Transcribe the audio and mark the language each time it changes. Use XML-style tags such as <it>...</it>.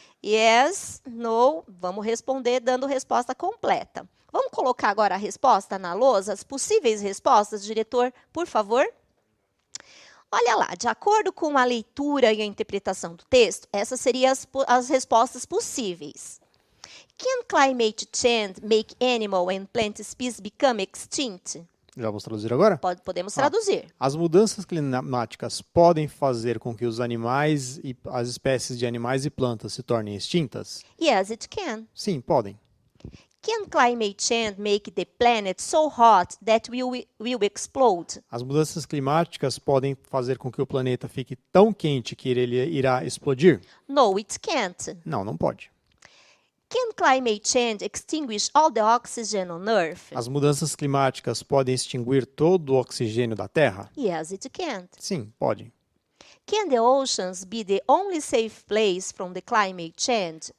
<en>Yes, no,</en> <pt>vamos responder dando resposta completa. Vamos colocar agora a resposta na lousa? As possíveis respostas, diretor, por favor? Olha lá, de acordo com a leitura e a interpretação do texto, essas seriam as respostas possíveis.</pt> <en>Can climate change make animal and plant species become extinct?</en> <pt>Já vamos traduzir agora? Podemos traduzir. As mudanças climáticas podem fazer com que os animais e as espécies de animais e plantas se tornem extintas?</pt> <en>Yes, it can.</en> <pt>Sim, podem.</pt> <en>Can climate change make the planet so hot that we will explode?</en> <pt>As mudanças climáticas podem fazer com que o planeta fique tão quente que ele irá explodir?</pt> <en>No, it can't.</en> <pt>Não, não pode.</pt> <en>Can climate change extinguish all the oxygen on Earth?</en> <pt>As mudanças climáticas podem extinguir todo o oxigênio da Terra?</pt> <en>Yes, it can.</en> <pt>Sim, podem.</pt> <en>Can the oceans be the only safe place from the climate change?</en>